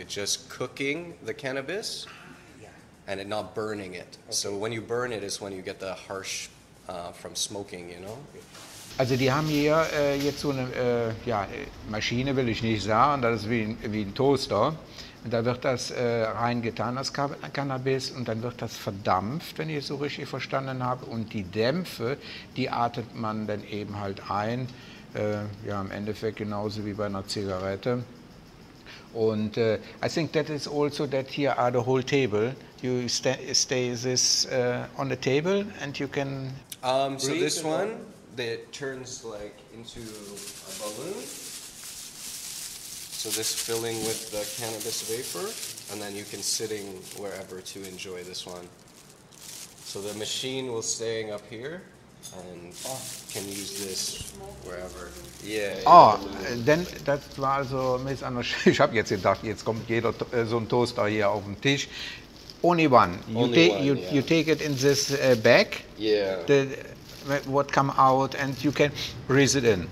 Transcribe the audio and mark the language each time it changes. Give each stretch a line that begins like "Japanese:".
English: It's just cooking the cannabis, and it not burning it. Okay. So when you burn it is when you get the harsh from smoking,
German: Also die haben hier jetzt so eine Maschine, will ich nicht sagen, das ist wie ein Toaster. Und da wird das reingetan, das Cannabis, und dann wird das verdampft, wenn ich es so richtig verstanden habe. Und die Dämpfe, die atmet man dann eben halt ein, im Endeffekt genauso wie bei einer Zigarette.
English: Und I think that is also that here are the whole table. You stay this on the table and you can so this one, that turns like into a balloon. So this filling with the cannabis vapor, and then you can sitting wherever to enjoy this one. So the machine will staying up here and can use this wherever. Yeah.
German: Denn das war also ich habe jetzt gedacht, jetzt kommt jeder so ein Toaster hier auf den Tisch.
English: Only one. You take it in this bag. Yeah. What come out and you can breathe it in.